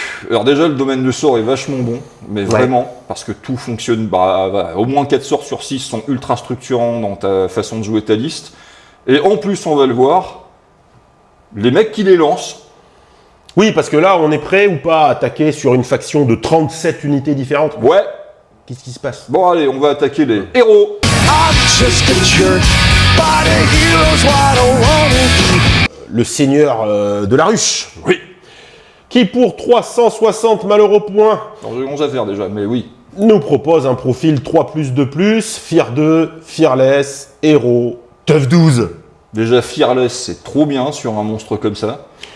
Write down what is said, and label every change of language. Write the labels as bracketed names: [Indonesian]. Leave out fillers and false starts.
[French] Alors déjà le domaine de sort est vachement bon, mais vraiment, parce que tout fonctionne, au moins 4 sorts sur 6 sont ultra structurants dans ta façon de jouer ta liste. Et en plus, on va le voir, les mecs qui les lancent, Oui, parce que là, on est prêt ou pas à attaquer sur une faction de 37 unités différentes. ouais, Qu'est-ce qui se passe? bon allez, on va attaquer les héros. [English] I'm just a jerk, but a hero's what I wanna be. [French] Le seigneur de la ruche, Oui, qui pour 360 malheureux points, alors j'ai 11 à faire déjà, mais oui. nous propose un profil 3+2+, Fear 2, Fearless, Héros, Tough 12. Déjà Fearless, c'est trop bien sur un monstre comme ça.